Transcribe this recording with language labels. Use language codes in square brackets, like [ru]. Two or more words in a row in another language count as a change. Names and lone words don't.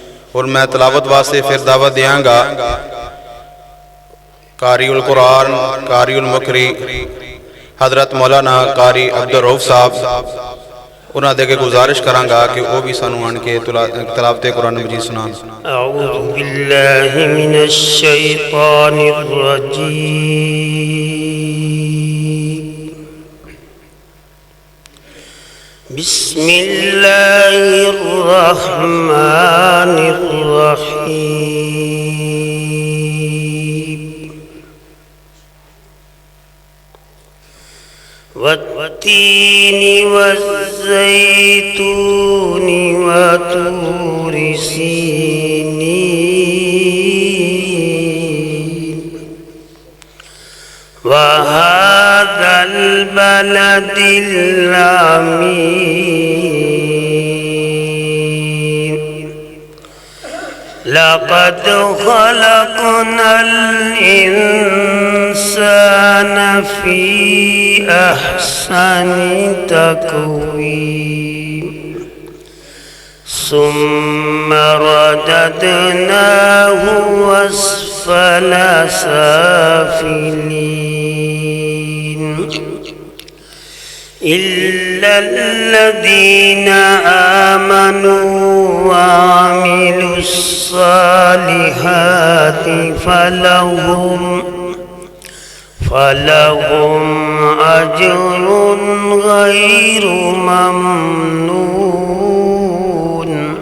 [skr] और मैं तलावत वास्ते फिर दावत देंगा कारी उल कुरान कारी उल मुकरी हजरत मौलाना कारी अब्दुल रऊफ साहब उन्होंने दे के गुजारिश करांगा कि वह भी सानू आन के तलावत कुरान मजीद सुनान। [ar] أعوذ بالله من الشيطان الرجيم. بسم الله الرحمن الرحيم. والتين والزيتون وطور سينين وهذا البلد الأمين. لقد خلقنا الإنسان في أحسن تقويم ثم رددناه أسفل سافلين إلا الذين آمنوا وعملوا الصالحات فلهم أجر غير ممنون.